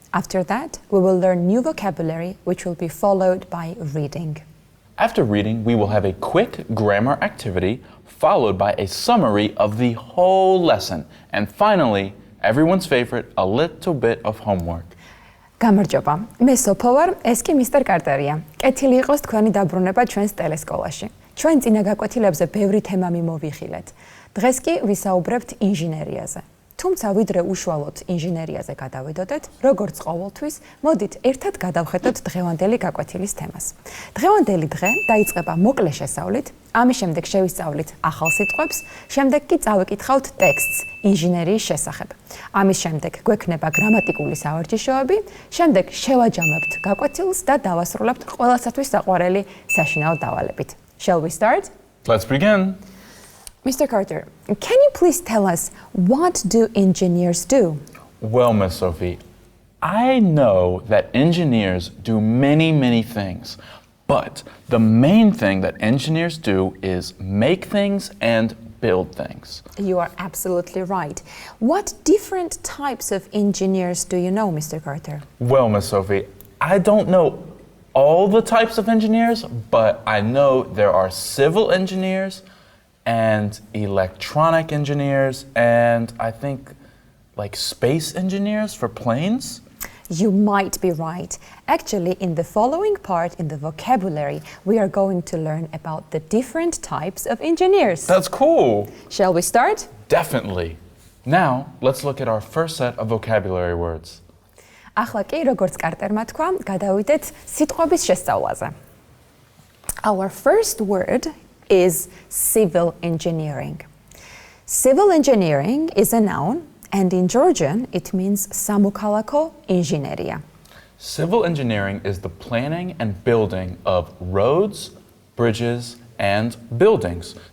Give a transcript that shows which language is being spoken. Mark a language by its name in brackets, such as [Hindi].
[English] After that, we will learn new vocabulary, which will be followed by reading. After reading, we will have a quick grammar activity, followed by a summary of the whole lesson. And finally, everyone's favorite, a little bit of homework. [Georgian] გამარჯობა. მე სოფო ვარ, ეს კი მისტერ კარტერია. კეთილი იყოს თქვენი დაბრუნება ჩვენს ტელესკოლაში. ჩვენ წინა გაკვეთილებზე ბევრი თემა მიმოვიხილეთ. დღეს კი ვისაუბრებთ ინჟინერიაზე. თუმცა ვიდრე უშუალოდ ინჟინერიაზე გადავიდოდეთ, როგორც ყოველთვის, მოდით ერთად გადავხედოთ დღევანდელი გაკვეთილის თემას. დღევანდელი დღე დაიწყება მოკლე შესწავლით, ამის შემდეგ შევისწავლით ახალ სიტყვებს, შემდეგ კი წავიკითხავთ ტექსტს ინჟინერიის შესახებ. ამის შემდეგ გვექნება გრამატიკული სავარჯიშოები, შემდეგ შევაჯამებთ გაკვეთილს და დავასრულებთ ყველასათვის საყვარელი საშინაო დავალებით. [English] Shall we start? Let's begin. Mr. Carter, can you please tell us what do engineers do? Well, Miss Sophie, I know that engineers do many things, but the main thing that engineers do is make things and build things. You are absolutely right. What different types of engineers do you know, Mr. Carter? Well, Miss Sophie, I don't know all the types of engineers, but I know there are civil engineers and electronic engineers, and I think like space engineers for planes? You might be right. Actually, in the following part in the vocabulary, we are going to learn about the different types of engineers. That's cool. Shall we start? Definitely. Now, let's look at our first set of vocabulary words. [Georgian] ახლა კი, როგორც კარტერმა თქვა, გადავიდეთ სიტყვების შესწავლაზე. [English] Our first word is civil engineering. Civil engineering is a noun, and in Georgian it means [Georgian] სამოქალაქო ინჟინერია. [English] Civil engineering is the planning and building of roads, bridges, and buildings.